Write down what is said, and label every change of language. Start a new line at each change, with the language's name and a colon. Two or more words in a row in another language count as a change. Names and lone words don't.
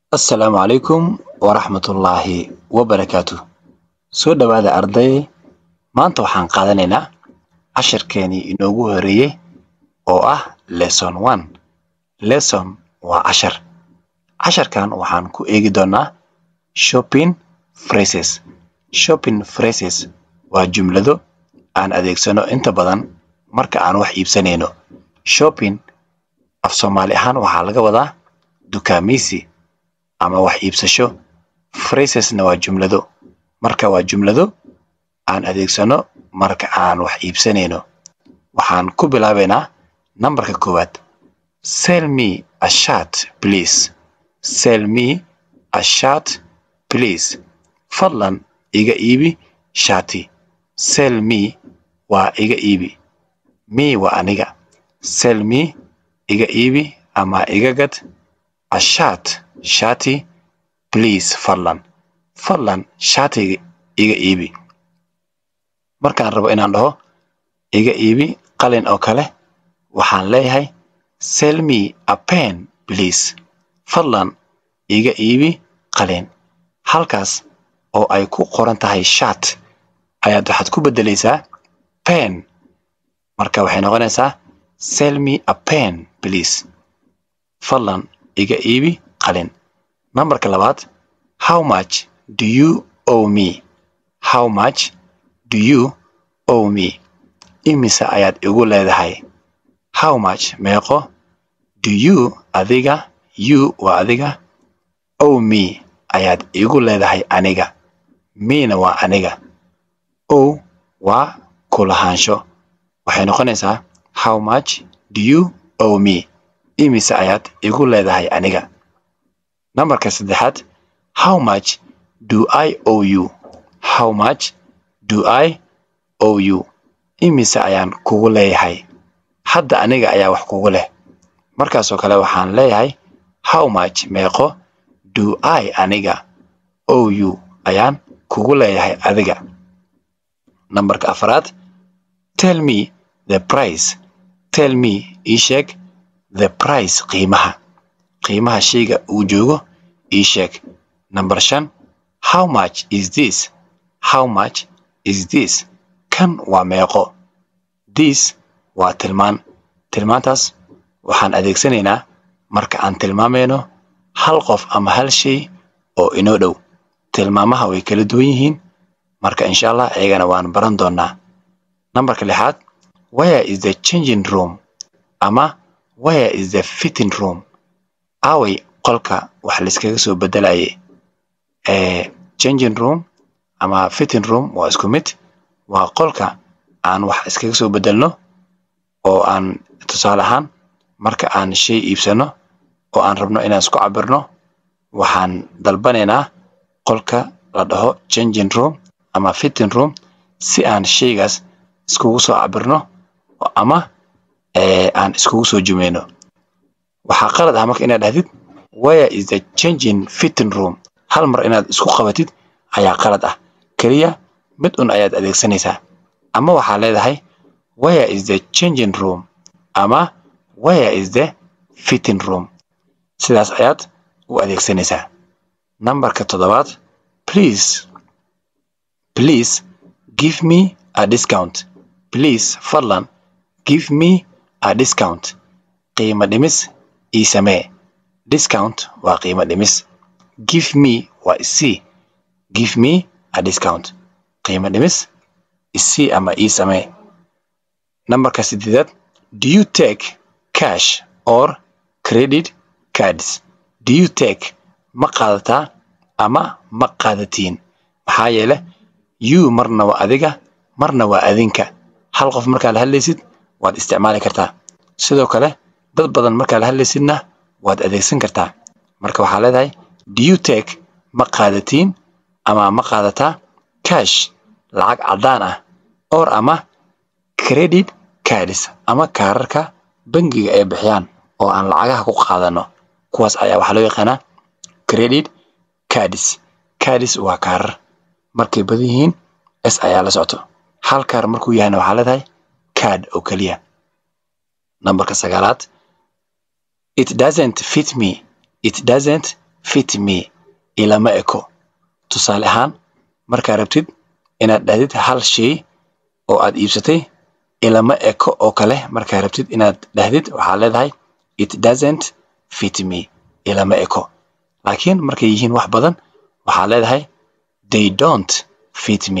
Arabic: السلام عليكم ورحمة الله وبركاته.
Somali: سو dhawaada arday maanta waxaan qaadanaynaa casharkeeni inoogu horeeyay oo ah lesson 1. lesson waa casharkan waxaan ku eegi doonaa
English: shopping phrases. shopping phrases
Somali: waa jumlado aan adeegsano inta badan marka aan wax iibsanayno. shopping af Soomaali ahaan waxaa laga wadaa dukaameysi ama wax iibsasho. phrasesna waa jumlado, marka waa jumlado aan adeegsano marka aan wax iibsanayno. waxaan ku bilaabaynaa nambarka koowaad.
English: Sell me a shirt please. Sell me a shirt please.
Somali: fadlan iga iibi shaati.
English: Sell me
Somali: waa iga iibi, me waa aniga.
English: Sell me
Somali: iga iibi ama iga gad.
English: A shirt
Somali: shaati, please fadlan shaati iga iibi. markaan rabo inaan dhaho iga iibi qalin oo kale waxaan leeyahay
English: sell me a pen please.
Somali: fadlan iga iibi qalin. halkaas oo ay ku qoran tahay shirt ayaad waxaad ku bedelaysaa pen, marka waxay noqonaysaa
English: sell me a pen please.
Somali: fadlan iga iibi qalin. nambarka labaad.
English: How much do you owe me? How much do you owe me?
Somali: Imise ayaad igu leedahay.
English: How much
Somali: meeqo.
English: Do you
Somali: adiga, you waa adiga,
English: owe me
Somali: ayaad igu leedahay aniga. Me-na waa aniga. Owe waa kulahaansho. waxay noqonaysaa
English: how much do you owe me?
Somali: Imise ayaad igu leedahay aniga. nambarka saddexaad.
English: How much do I owe you? How much do I owe you?
Somali: Imise ayaan kugu leeyahay. hadda aniga ayaa wax kugu leh. markaasoo kale waxaan leeyahay
English: how much
Somali: meeqo
English: do I
Somali: aniga
English: owe you
Somali: ayaan kugu leeyahay adiga. nambarka afraad.
English: Tell me the price. Tell me
Somali: ii sheeg
English: the price
Somali: qiimaha shayga uu joogo ii sheeg.
English: Number 5. How much is this? How much is this?
Somali: Kan waa meeqo. This waa tilmaan. tilmaantaas waxaan adeegsanaynaa marka aan tilmaamayno hal qof ama hal shay oo inoo dhow. tilmaamaha way kala duwan yihiin, marka
Arabic: insha Allah
Somali: ayagana waan baran doonaa. nambarka 6.
English: Where is the changing room? ama where is the fitting room?
Somali: away qolka wax la iskaga soo bedelayay.
English: changing room
Somali: ama
English: fitting room
Somali: waa isku mid. waa qolka aan wax iskaga soo bedelno oo aan tusaale ahaan marka aan shay iibsano oo aan rabno inaan isku cabirno waxaan dalbanaynaa qolka la dhaho
English: changing room
Somali: ama
English: fitting room
Somali: si aan shaygaas iskugu soo cabirno ama aan iskugu soo jumeyno. waxaa qalad ah marka inaad dhahdid
English: where is the changing fitting room.
Somali: hal mar inaad isku qabatid ayaa qalad ah. kaliya mid un ayaad adeegsanaysaa. ama waxaa leedahay
English: where is the changing room ama where is the fitting room.
Somali: sidaas ayaad u adeegsanaysaa. nambarka 7.
English: Please give me a discount. Please fadlan give me a discount.
Somali: qiimo dhimis ii samee. discount waa qiimo dhimis.
English: Give me
Somali: waa isii.
English: Give me a discount.
Somali: qiimo dhimis isii ama ii samee. nambarka 8.
English: Do you take cash or credit cards? Do you take
Somali: ma qaadataa ama ma qaadatiin. maxaa yeele you marna waa adiga marna waa adinka. hal qof markaa la hadlaysid waad isticmaali kartaa. sidoo kale dad badan markaa la hadlaysidna waad adeegsan kartaa. marka waxaa leedahay
English: do you take
Somali: ma qaadatiin ama ma qaadataa cash lacag cadaan ah or ama
English: credit cards
Somali: ama kaararka bangiga ay bixiyaan oo aan lacagaha ku qaadano. kuwaas ayaa waxaa loo yaqaanaa
English: credit cards.
Somali: cards waa kaarar markay badan yihiin s ayaa la socoto. hal kaar markuu yahayna waxaa leedahay card oo kaliya. nambarka 9.
English: It doesn't fit me. It doesn't fit me
Somali: ilama eko. Tusaale ahaan markaa rabtid inaad dhahdid hal shay oo aad iibsatay ilama eko oo kale markaa rabtid inaad dhahdid waxaa leedahay
English: it doesn't fit me
Somali: ilama eko. laakiin markay yihiin wax badan waxaa leedahay
English: they don't fit me.